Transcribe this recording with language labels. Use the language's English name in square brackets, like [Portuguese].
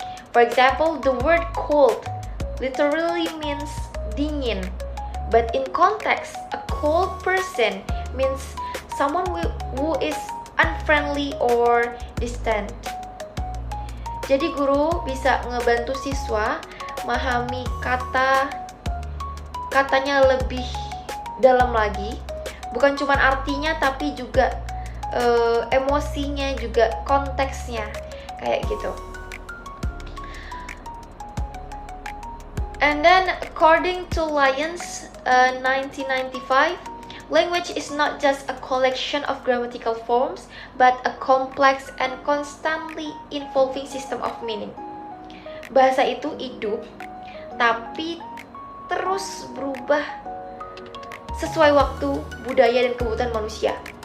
[English] For example, the word cold literally means dingin, but in context, a cold person means someone who is unfriendly or distant. [Indonesian] Jadi guru bisa ngebantu siswa memahami katanya lebih dalam lagi. Bukan cuma artinya tapi juga emosinya, juga konteksnya, kayak gitu. [English] And then according to Lyons 1995, language is not just a collection of grammatical forms, but a complex and constantly evolving system of meaning. [Indonesian] Bahasa itu hidup, tapi terus berubah sesuai waktu, budaya, dan kebutuhan manusia.